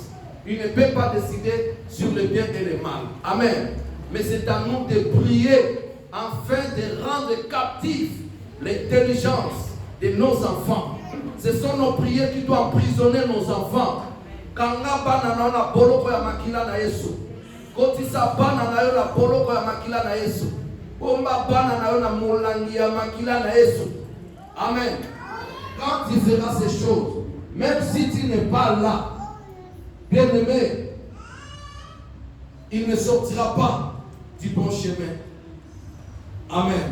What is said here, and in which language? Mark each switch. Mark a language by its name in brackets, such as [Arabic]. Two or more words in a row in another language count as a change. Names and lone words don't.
[French] Il ne peut pas décider sur le bien et le mal. Amen. Mais c'est à nous de prier afin de rendre captifs l'intelligence de nos enfants. Ce sont nos prières qui doivent emprisonner nos enfants. Quand on a [Lingala] boloko ya makila na Yesu. Koti sa bana na yo la boloko ya makila na Yesu. [French] Amen. Quand tu feras ces choses, même si tu n'es pas là, bien-aimé, il ne sortira pas du bon chemin. Amen.